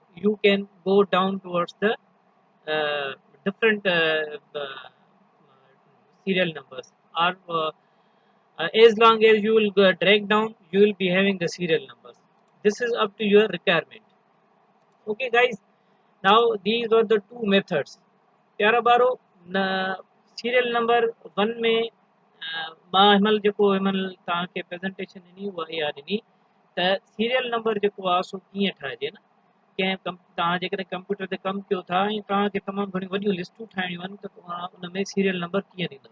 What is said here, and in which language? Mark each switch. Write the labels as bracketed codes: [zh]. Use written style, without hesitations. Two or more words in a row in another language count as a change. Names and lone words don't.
[en] You can go down towards the uh, different serial numbers, or as long as you will drag down, you will be having the serial numbers. This is up to your requirement. Okay guys, now these are the two methods. [sd] प्यारा बारो [en] serial number [sd] 1 में मां हिमल जेको हिमल तव्हांखे प्रेज़ेंटेशन ॾिनी उहा इहा ॾिनी त [en] serial number [sd] जेको आहे सो कीअं ठाहिजे न कंहिं तव्हां जेकॾहिं कंप्यूटर ते कमु कयो था ऐं तव्हांखे तमामु घणियूं वॾियूं लिस्टूं ठाहिणियूं आहिनि त तव्हां उन में [en] serial number [sd] कीअं ॾींदव।